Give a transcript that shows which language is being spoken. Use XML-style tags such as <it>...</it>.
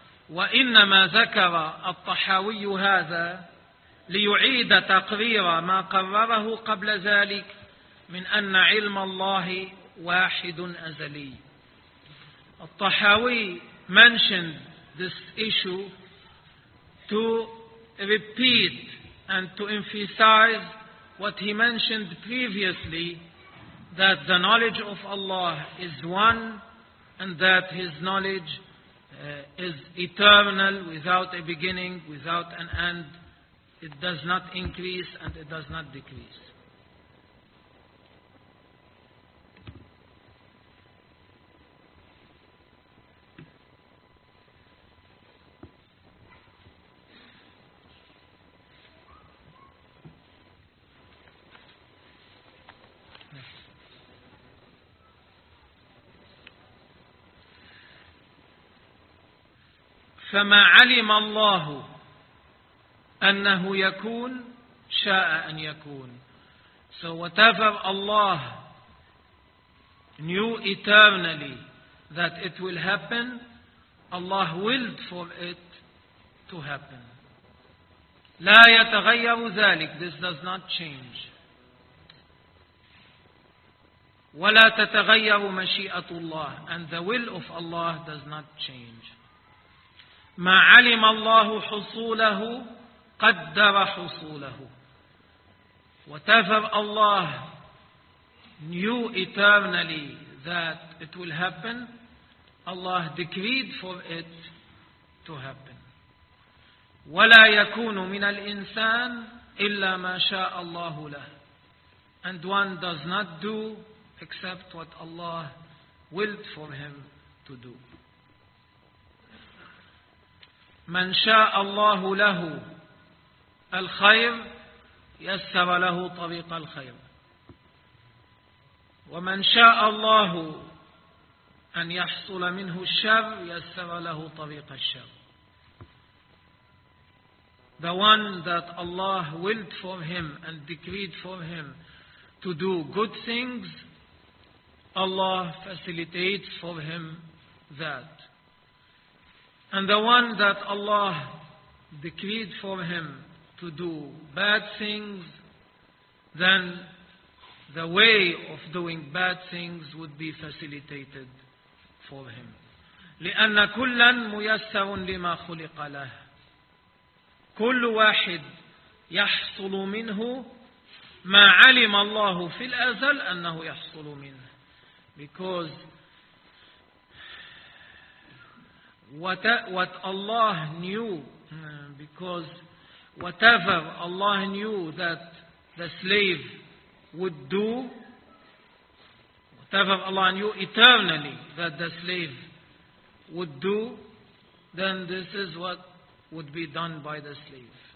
<ar>وإنما ذكر الطحاوي هذا ليعيد تقرير ما قرره قبل ذلك من أن علم الله واحد أزلي.</ar> <en>الطحاوي mentioned this issue to repeat and to emphasize what he mentioned previously, that the knowledge of Allah is one and that his knowledge is eternal, without a beginning, without an end. It does not increase and it does not decrease.</en> <ar>فما علم الله أنه يكون شاء أن يكون.</ar> <en>So whatever Allah knew eternally that it will happen, Allah willed for it to happen.</en> <ar>لا يتغير ذلك.</ar> <en>This does not change.</en> <ar>ولا تتغير مشيئة الله.</ar> <en>And the will of Allah does not change.</en> <ar>ما علم الله حصوله قدر حصوله.</ar> <en>Whatever Allah knew eternally that it will happen, Allah decreed for it to happen.</en> <ar>ولا يكون من الإنسان إلا ما شاء الله له.</ar> <en>And one does not do except what Allah willed for him to do.</en> <ar>من شاء الله له الخير يسر له طريق الخير. ومن شاء الله أن يحصل منه الشر يسر له طريق الشر.</ar> <en>The one that Allah willed for him and decreed for him to do good things, Allah facilitates for him that. And the one that Allah decreed for him to do bad things, then the way of doing bad things would be facilitated for him.</en> <ar>لِأَنَّ كُلًّا مُيَسَّرٌ لِمَا خُلِقَ لَهُ. كل واحد يحصل منه ما علم الله في الأزل أنه يحصل منه.</ar> <en>Because what Allah knew, because whatever Allah knew that the slave would do, whatever Allah knew eternally that the slave would do, then this is what would be done by the slave.</en>